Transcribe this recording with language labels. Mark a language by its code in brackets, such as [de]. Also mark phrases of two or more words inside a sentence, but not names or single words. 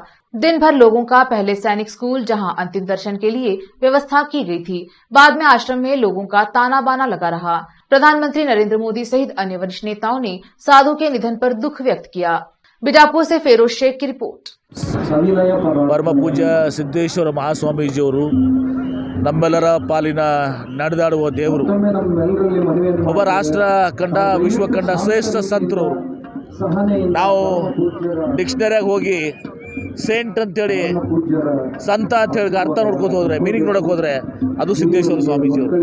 [hi] दिन भर लोगों का पहले सैनिक स्कूल, जहां अंतिम दर्शन के लिए व्यवस्था की गई थी, बाद में आश्रम में लोगों का ताना बाना लगा रहा। प्रधानमंत्री नरेंद्र मोदी सहित अन्य वरिष्ठ नेताओं ने साधु के निधन पर दुख व्यक्त किया। बीजापुर से फेरोज शेख की रिपोर्ट। [kn] परम पूज्य सिद्धेश्वर महास्वामीजियವರು ನಮ್ಮೆಲ್ಲರ ಪಾಲಿನ ನಡೆದಾಡುವ ದೇವರು, ಒಬ್ಬ ರಾಷ್ಟ್ರ ಕಂಡ ವಿಶ್ವ ಕಂಡ ಶ್ರೇಷ್ಠ ಸಂತರು. ನಾವು ಡಿಕ್ಷನರಿಯಾಗ ಹೋಗಿ ಸೇಂಟ್ ಅಂತೇಳಿ, ಸಂತ ಅಂತೇಳಿ ಅರ್ಥ ನೋಡ್ಕೋತ ಹೋದ್ರೆ, ಮೀನಿಂಗ್ ನೋಡೋಕೆ ಹೋದರೆ ಅದು ಸಿದ್ದೇಶ್ವರ ಸ್ವಾಮೀಜಿಯವರು.